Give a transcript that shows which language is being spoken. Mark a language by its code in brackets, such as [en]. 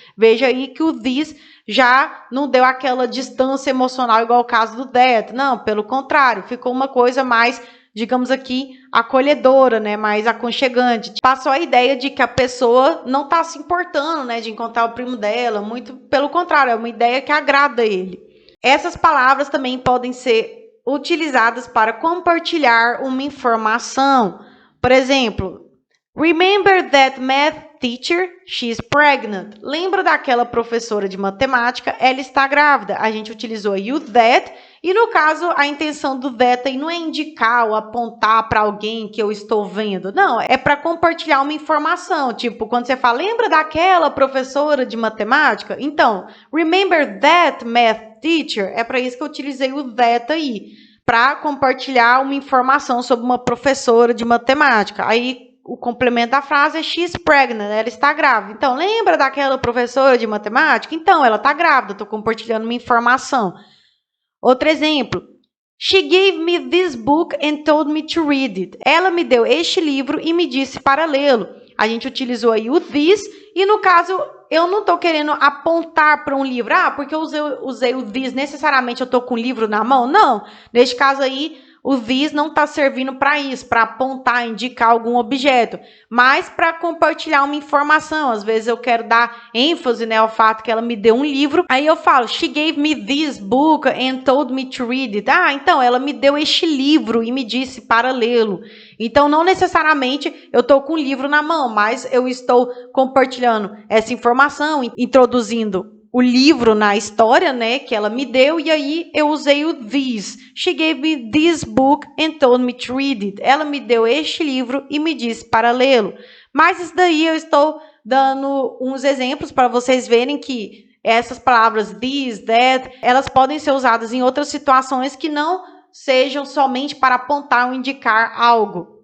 [pt] Veja aí que o this já não deu aquela distância emocional igual ao caso do that, não, pelo contrário, ficou uma coisa mais, digamos aqui, acolhedora, né, mais aconchegante. Passou a ideia de que a pessoa não está se importando, né, de encontrar o primo dela, muito pelo contrário, é uma ideia que agrada ele. Essas palavras também podem ser utilizadas para compartilhar uma informação. Por exemplo, [en] Remember that math teacher? She's pregnant. [pt] Lembra daquela professora de matemática? Ela está grávida. A gente utilizou aí o that. E no caso, a intenção do that aí não é indicar ou apontar para alguém que eu estou vendo. Não, é para compartilhar uma informação. Tipo, quando você fala, lembra daquela professora de matemática? [en] Então, remember that math teacher? [pt] É para isso que eu utilizei o that aí. Para compartilhar uma informação sobre uma professora de matemática. Aí, o complemento da frase é [en] she's pregnant, [pt] ela está grávida. Então, lembra daquela professora de matemática? Então, ela está grávida, estou compartilhando uma informação. Outro exemplo. She gave me this book and told me to read it. Ela me deu este livro e me disse para lê-lo. A gente utilizou aí o this e, no caso, eu não estou querendo apontar para um livro. Ah, porque eu usei o this, necessariamente eu estou com o livro na mão? Não. Neste caso aí, o this não está servindo para isso, para apontar, indicar algum objeto, mas para compartilhar uma informação. Às vezes eu quero dar ênfase, né, ao fato que ela me deu um livro. Aí eu falo, [en] she gave me this book and told me to read it. [pt] Ah, então ela me deu este livro e me disse para lê-lo. Então, não necessariamente eu estou com o livro na mão, mas eu estou compartilhando essa informação, introduzindo o livro na história, né, que ela me deu, e aí eu usei o this. [en] She gave me this book and told me to read it. [pt] Ela me deu este livro e me disse para lê-lo. Mas isso daí eu estou dando uns exemplos para vocês verem que essas palavras this, that, elas podem ser usadas em outras situações que não sejam somente para apontar ou indicar algo.